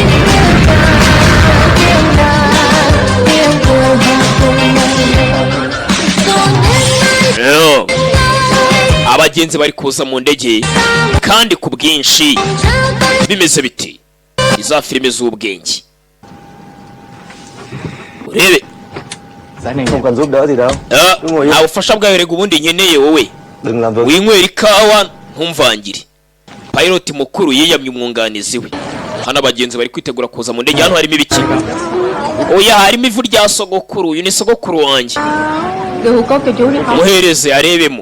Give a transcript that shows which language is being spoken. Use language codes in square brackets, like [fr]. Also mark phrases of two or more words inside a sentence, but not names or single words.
[rw] Abagenzi bari kuza mu ndege kandi ku bwinshi. Bimeze biti iza filime z'ubwenge. Urebe [vi] Anh không cần giúp đỡ gì đâu. [rw] Nta bufasha bwawe rego ubundi nkeneye wowe. Winywera ikawa ntumvangire. Pilot mukuru yiyamye umwunganizi we. hano abagenzi bari kwitegura kuza mu ndege. Hano harimo ibiki? Oya, harimo ivu rya sogokuru. Uyu ni sogokuru wanjye. Muhereze arebemo.